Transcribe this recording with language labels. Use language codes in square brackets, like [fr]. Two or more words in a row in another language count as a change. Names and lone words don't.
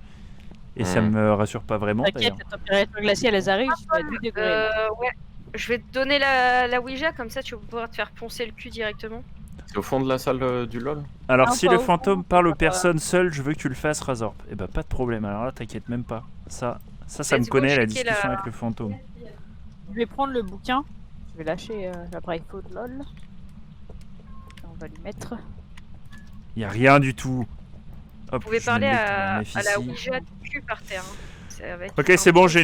[fr] Et ça me rassure pas vraiment T'inquiète, d'ailleurs. la température glaciale, elles arrivent, je suis à 8 degrés. là. Ouais. Je vais te donner la Ouija, comme ça tu vas pouvoir te faire poncer le cul directement. c'est au fond de la salle du LoL. Alors Non, si pas le au fantôme fond, parle aux pas- personnes seules, je veux que tu le fasses, Razorp. Et bah pas de problème, alors là t'inquiète même pas. Ça me [en] Let's go, [fr] connaît la checker discussion la- avec le fantôme. Je vais prendre le bouquin. Je vais lâcher l'appareil photo de LOL. On va lui mettre. Y a rien du tout. Hop, Vous pouvez je parler mets à mes la ici. Ouija du cul par terre. Hein. C'est avec Ok un c'est bon, petit